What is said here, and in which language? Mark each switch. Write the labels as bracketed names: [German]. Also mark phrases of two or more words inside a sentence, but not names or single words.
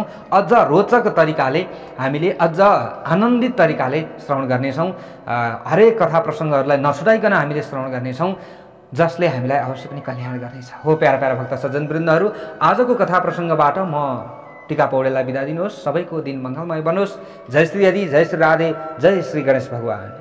[Nepali] अझ रोचक तरिकाले हामीले अझ आनन्दित तरिकाले श्रवण गर्नेछौँ। हरेक कथा प्रसङ्गहरूलाई नछुटाइकन हामीले श्रवण गर्नेछौँ, जसले हामीलाई अवश्य पनि कल्याण गर्नेछ। हो प्यारा प्यारा भक्त सज्जनवृन्दहरू, आजको कथा प्रसङ्गबाट म टीका पौडेललाई बिदा दिनुहोस्। सबैको दिन मङ्गलमय बनोस्। जय श्री हरि, जय श्री राधे, जय श्री गणेश भगवान।